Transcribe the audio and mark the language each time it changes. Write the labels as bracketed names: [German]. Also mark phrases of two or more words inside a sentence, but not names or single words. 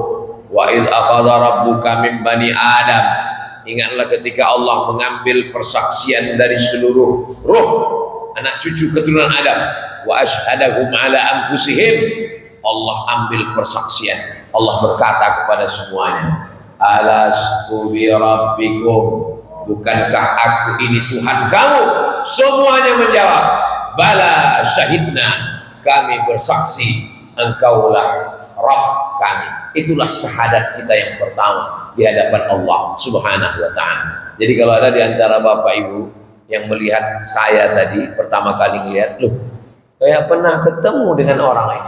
[Arabic] وإذ أخذ ربك من بني آدم, [Indonesian] ingatlah ketika Allah mengambil persaksian dari seluruh ruh anak cucu keturunan Adam. [Arabic] وأشهدهم على أنفسهم, [Indonesian] Allah ambil persaksian. Allah berkata kepada semuanya, [Arabic] ألست بربكم, [Indonesian] bukankah aku ini Tuhan kamu? Semuanya menjawab, [Arabic] بلى شهدنا, [Indonesian] kami bersaksi engkaulah Rabb kami. Itulah syahadat kita yang pertama di hadapan Allah [Arabic] سبحانه وتعالى. [Indonesian] Jadi kalau ada di antara Bapak Ibu yang melihat saya tadi pertama kali melihat, loh, saya pernah ketemu dengan orang ini.